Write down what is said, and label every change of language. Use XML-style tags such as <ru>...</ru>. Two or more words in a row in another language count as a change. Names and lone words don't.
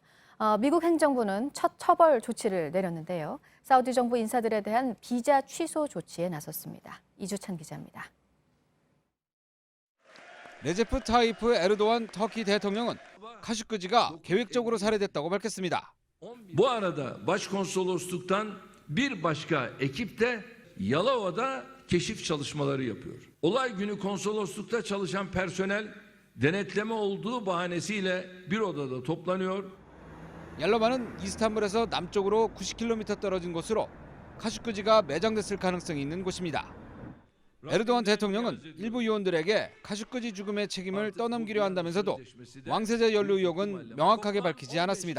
<ko>미국 행정부는 첫 처벌 조치를 내렸는데요. 사우디 정부 인사들에 대한 비자 취소 조치에 나섰습니다. 이주찬 기자입니다. 레제프 타이프 에르도안 터키 대통령은 카슈크지가 계획적으로 살해됐다고 밝혔습니다.</ko> <tr>Bu arada başkonsolosluktan bir başka ekip de Yalova'da keşif çalışmaları yapıyor. Olay günü konsoloslukta çalışan personel denetleme olduğu bahanesiyle bir odada toplanıyor.</tr> <ko>얄로바는 이스탄불에서 남쪽으로 90km 떨어진 곳으로 카슈크지가 매장됐을 가능성이 있는 곳입니다. 에르도안 대통령은 일부 요원들에게 카슈크지 죽음의 책임을 떠넘기려 한다면서도 왕세자 연루 의혹은 명확하게 밝히지 않았습니다.</ko>